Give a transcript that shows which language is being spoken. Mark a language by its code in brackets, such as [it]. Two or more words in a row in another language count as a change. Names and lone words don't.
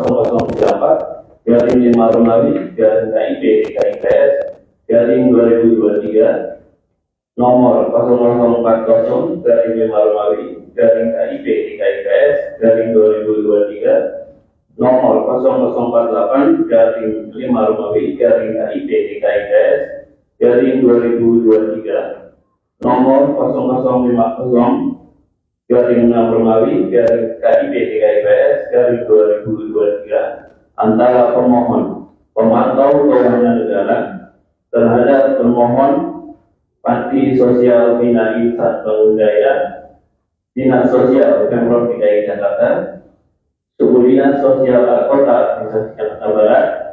[id] 0034 garing 5 Romawi garing KIP DKIPS garing 2023, nomor 0040 garing 5 Romawi garing KIP DKIPS garing 2023, nomor 0048 garing 5 Romawi garing KIP DKIPS garing 2023, nomor 0050 garing 6 Romawi garing KIP DKIPS garing 2023 antara pemohon pemantau keuangan negara terhadap termohon Panti Sosial Bina Insan Bangun Jaya, Dinas Sosial Pemprov DKI Jakarta, Suku Dinas Sosial Kota Jakarta Barat,